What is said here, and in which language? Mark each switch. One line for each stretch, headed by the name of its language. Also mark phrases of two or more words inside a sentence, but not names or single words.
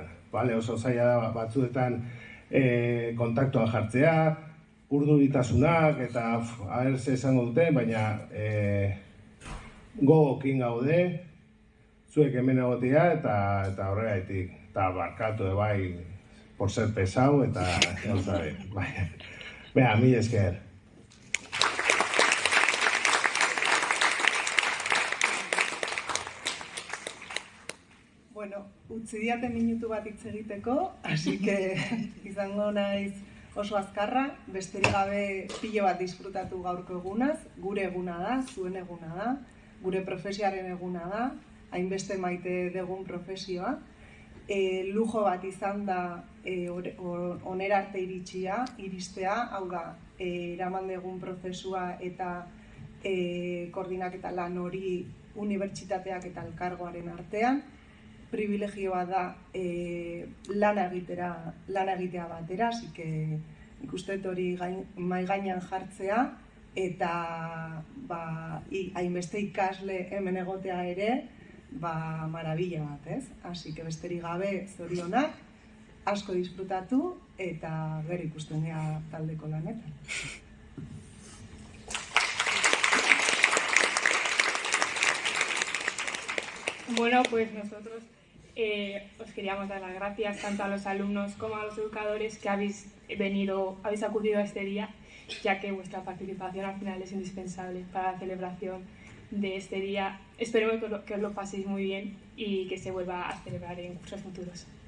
Basque: Oso zaila batzuetan kontaktua jartzea, urduritasunak eta ze esango dute, baina gogokin gaude, zuek hemen egotea eta horregaitik, eta barkatu
Spanish: por ser pesau
Basque: eta gauzare. Bea, mil esker. Bueno, utzi diate minutu bat hitz egiteko,
Spanish: así que
Basque: izango naiz oso azkarra, besterik gabe pilo bat disfrutatu gaurko egunaz, gure eguna da, zuen eguna da, gure profesioaren eguna da, hainbeste maite dugun profesioa. Lujo bat izan da onera arte iristea, hau da, eraman dugun prozesua eta koordinaketa lan hori unibertsitateak eta elkargoaren artean. Privilegioa da lan egitea batera,
Spanish: así que
Basque: ikusten hori mahai gainean jartzea eta hainbeste ikasle hemen egotea ere, marabila bat,
Spanish: Así que
Basque: besterik gabe zorionak, asko disfrutatu eta gero ikusten gea taldeko lanetan.
Spanish: Bueno, pues nosotros os queríamos dar las gracias tanto a los alumnos como a los educadores que habéis acudido a este día, ya que vuestra participación al final es indispensable para la celebración de este día. Espero que os lo paséis muy bien y que se vuelva a celebrar en cursos futuros.